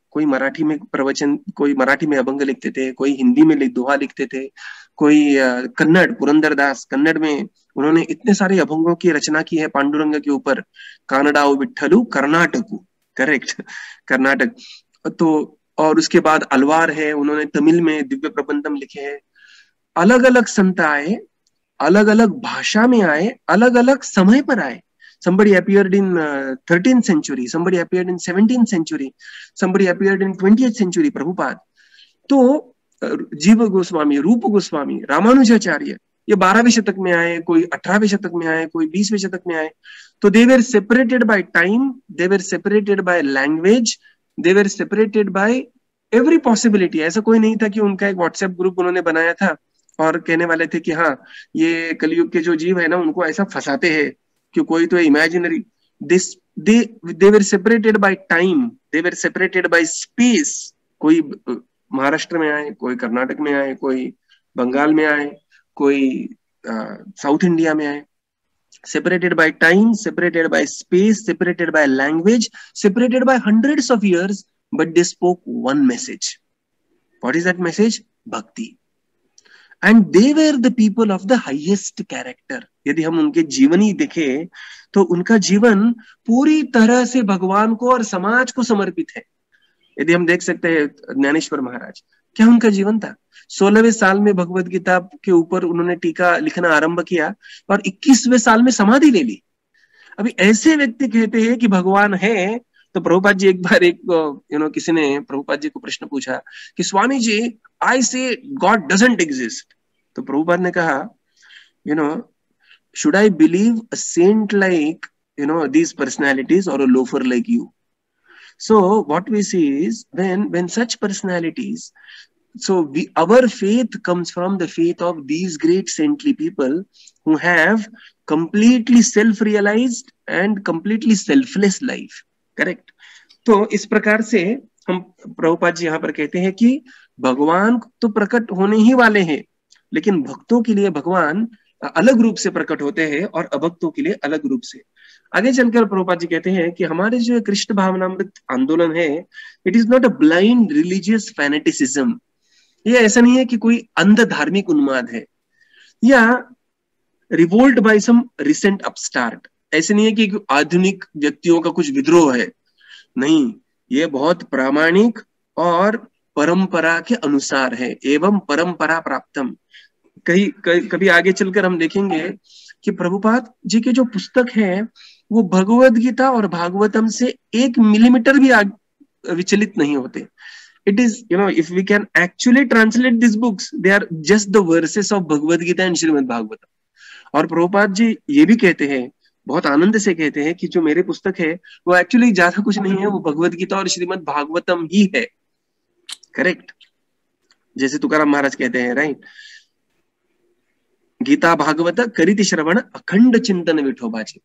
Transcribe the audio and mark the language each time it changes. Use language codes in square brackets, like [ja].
[hi] कोई मराठी में प्रवचन, कोई मराठी में अभंग लिखते थे, कोई हिंदी में दोहा लिखते थे, कोई कन्नड़, पुरंदरदास कन्नड़ में उन्होंने इतने सारे अभंगों की रचना की है पांडुरंग के ऊपर। [mr] कानडाओ विठ्ठलू कर्नाटकू, करेक्ट, कर्नाटक। [hi] तो और उसके बाद अलवार है, उन्होंने तमिल में दिव्य प्रबंधम लिखे हैं। अलग अलग संत आए, अलग अलग भाषा में आए, अलग अलग समय पर आए। [en] Somebody appeared in 13th century, somebody appeared in 17th century, somebody appeared in 20th century, Prabhupada. [hi] तो जीव गोस्वामी, रूप गोस्वामी, रामानुजाचार्य, ये 12वें शतक में आए, कोई 18वें शतक में आए, कोई 20वें शतक में आए। [en] तो they were separated by time, they were separated by language, they were separated by every possibility। [hi] ऐसा कोई नहीं था कि उनका एक व्हाट्सएप ग्रुप उन्होंने बनाया था और कहने वाले थे कि हाँ ये कलयुग के जो जीव है ना उनको ऐसा फंसाते हैं कि कोई तो imaginary. [en] they were separated by time, they were separated by space। [hi] कोई महाराष्ट्र में आए, कोई कर्नाटक में आए, कोई बंगाल में आए, कोई साउथ इंडिया में आए। [en] separated by time, separated by space, separated by language, separated by hundreds of years, but they spoke one message। what is that message? Bhakti। and they were the people of the highest character। [hi] यदि हम उनके जीवन ही देखें तो उनका जीवन पूरी तरह से भगवान को और समाज को समर्पित है। यदि हम देख सकते हैं ज्ञानेश्वर महाराज, क्या उनका जीवन था? 16वें साल में भगवत गीता के ऊपर उन्होंने टीका लिखना आरंभ किया और 21वें साल में समाधि ले ली। अभी ऐसे व्यक्ति कहते हैं कि भगवान है। तो प्रभुपाद जी एक बार किसी ने प्रभुपाद जी को प्रश्न पूछा कि स्वामी जी, [en] I say God doesn't exist. [hi] तो प्रभुपाद ने कहा, [en] should I believe a saint like these personalities or a loafer like you? So what we see is when such personalities, so our faith comes from the faith of these great saintly people who have completely self-realized and completely selfless life। [hi] Correct. तो इस प्रकार से हम प्रभुपाद जी यहाँ पर कहते हैं कि भगवान तो प्रकट होने ही वाले हैं, लेकिन भक्तों के लिए भगवान अलग रूप से प्रकट होते हैं और अभक्तों के लिए अलग रूप से। आगे चलकर प्रभुपाद जी कहते हैं कि हमारे जो कृष्ण भावनामृत आंदोलन है, [en] It is not a blind religious fanaticism. [hi] ये ऐसा नहीं है कि कोई अंध धार्मिक उन्माद है या [en] Revolt by some recent upstart. [hi] ऐसे नहीं है कि आधुनिक व्यक्तियों का कुछ विद्रोह है, नहीं, ये बहुत प्रामाणिक और परंपरा के अनुसार है। [sa] एवं परंपरा प्राप्तम। [hi] कभी आगे चलकर हम देखेंगे कि प्रभुपाद जी के जो पुस्तक है वो भगवद गीता और भागवतम से 1 मिलीमीटर भी विचलित नहीं होते। [en] It is, if we can actually translate these books, they are just the verses of Bhagavad Gita and Srimad Bhagavatam। [hi] और प्रभुपाद जी ये भी कहते हैं, बहुत आनंद से कहते हैं कि जो मेरे पुस्तक है वो एक्चुअली ज्यादा कुछ नहीं है, वो भगवद गीता और श्रीमद भागवतम ही है। करेक्ट। जैसे तुकाराम महाराज कहते हैं, राइट, [mr] गीता भागवत करिति श्रवण अखंड चिंतन विठोबाजी।